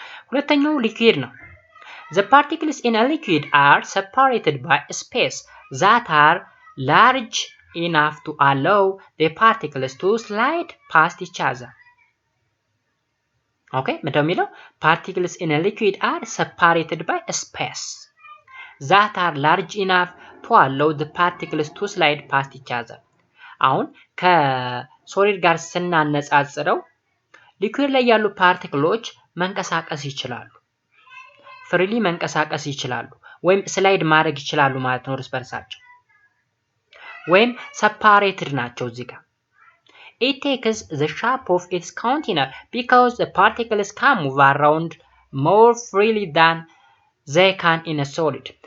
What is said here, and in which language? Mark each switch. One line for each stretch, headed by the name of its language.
Amharic: ሁለተኛው ሊኩዊድ ነው።
English: The particles in a liquid are separated by a space that are large enough to allow the particles to slide past each other.
Amharic: Okay, ምንድነው የሚለው?
English: Particles in a liquid are separated by a space that are large enough to allow the particles to slide past each other.
Amharic: አሁን ከሶሊድ ጋር ስናነጻጽረው ሊኩዊድ ላይ ያሉ ፓርቲክሎች መንቀሳቀስ ይችላሉ፣ ፍሪሊ መንቀሳቀስ ይችላሉ ወይም ስላይድ ማድረግ ይችላሉ ማለት ነው እርስ በርሳቸው ወይም separated ናቸው እዚህ ጋር።
English: It takes the shape of its container because the particles can move around more freely than they can in a solid.